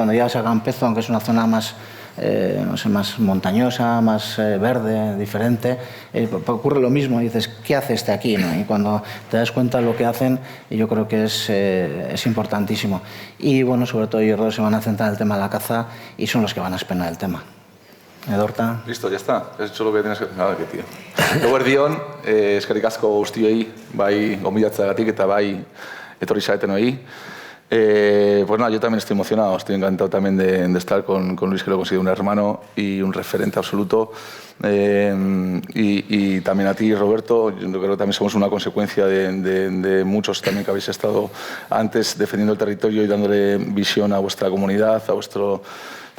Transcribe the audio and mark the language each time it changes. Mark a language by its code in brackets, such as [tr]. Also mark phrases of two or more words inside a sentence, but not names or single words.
[es] Cuando llegas a Campezo, aunque es una zona más, no sé, más montañosa, más verde, diferente, ocurre lo mismo, y dices, ¿qué hace este aquí? ¿No? Y cuando te das cuenta de lo que hacen, yo creo que es importantísimo. Y bueno, sobre todo ellos dos se van a centrar en el tema de la caza y son los que van a explicar el tema. Edorta. Listo, ya está. Has hecho lo que tienes que... Nada, qué tío. [eu] Eguerdion, eskerrik asko guztioi, bai gonbidatzeagatik eta bai etorri zaretenoi. [es] Pues nada, yo también estoy emocionado, estoy encantado también de estar con Luis, que lo considero un hermano y un referente absoluto. Y también a ti, Roberto, yo creo que también somos una consecuencia de muchos también que habéis estado antes defendiendo el territorio y dándole visión a vuestra comunidad, a vuestro trabajo.